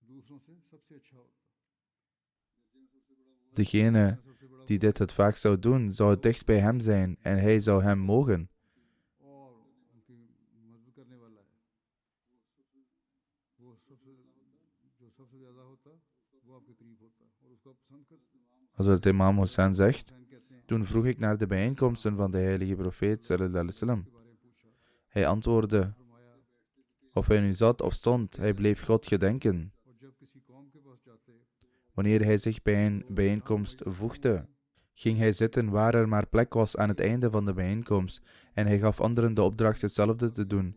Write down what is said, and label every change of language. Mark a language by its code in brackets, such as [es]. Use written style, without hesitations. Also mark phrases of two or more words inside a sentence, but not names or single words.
[nl] Degene die dit het vaak zou doen, zou het dichtst bij hem zijn en hij zou hem mogen. Als het imam Hussein zegt, toen vroeg ik naar de bijeenkomsten van de heilige profeet [ar] صلى الله عليه وسلم. [nl] Hij antwoordde, of hij nu zat of stond, hij bleef God gedenken. Wanneer hij zich bij een bijeenkomst voegde, ging hij zitten waar er maar plek was aan het einde van de bijeenkomst en hij gaf anderen de opdracht hetzelfde te doen.